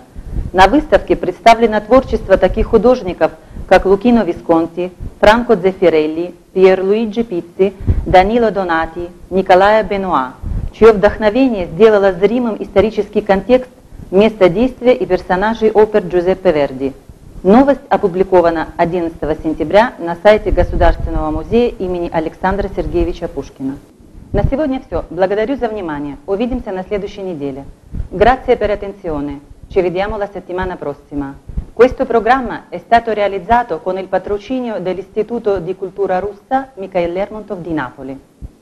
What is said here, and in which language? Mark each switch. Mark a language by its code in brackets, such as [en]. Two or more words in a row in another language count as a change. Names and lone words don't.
[ru] На выставке представлено творчество таких художников, как Лукино Висконти, Франко Дзеффирелли, Пьерлуиджи Пицци, Данило Донати, Николая Бенуа, чье вдохновение сделало зримым исторический контекст, место действия и персонажей опер Джузеппе Верди. Новость опубликована 11 сентября на сайте Государственного музея имени Александра Сергеевича Пушкина. На сегодня все. Благодарю за внимание. Увидимся на следующей неделе. [it] Grazie per attenzione. Ci vediamo la settimana prossima. Questo programma è stato realizzato con il patrocinio dell'Istituto di Cultura Russa Mikhail Lermontov di Napoli.